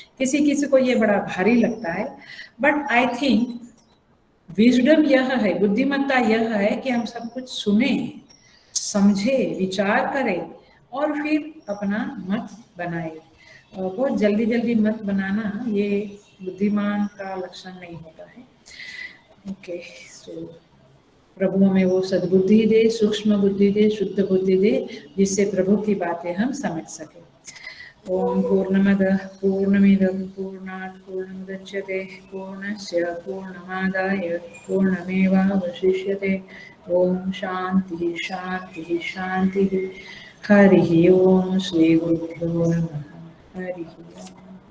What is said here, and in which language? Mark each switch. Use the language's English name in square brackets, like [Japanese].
[Hindi] किसी किसी को ये बड़ा भारी लगता है, [English] but I think wisdom [Hindi] यह है, बुद्धिमत्ता यह है कि हम सब कुछ सुने, समझे, विचार करें और फिर अपना मत बनाए। बहुत जल्दी जल्दी मत बनाना ये बुद्धिमान का लक्षण नहीं होता है। ओके, सो प्रभु हमें वो सद्बुद्धि दे, सूक्ष्म बुद्धि दे, शुद्ध बुद्धि दे, जिससे प्रभु की बातें हम समझ सकें। [Sanskrit] ओम पूर्णमदः पूर्णमिदं पूर्णात् पूर्णमुदच्यते पूर्णस्य पूर्णमादाय पूर्णमेवावशिष्यते। ओम शांति शांति शांति। हरि ओम। श्री गुरुभ्यो नमः। हरि ओम।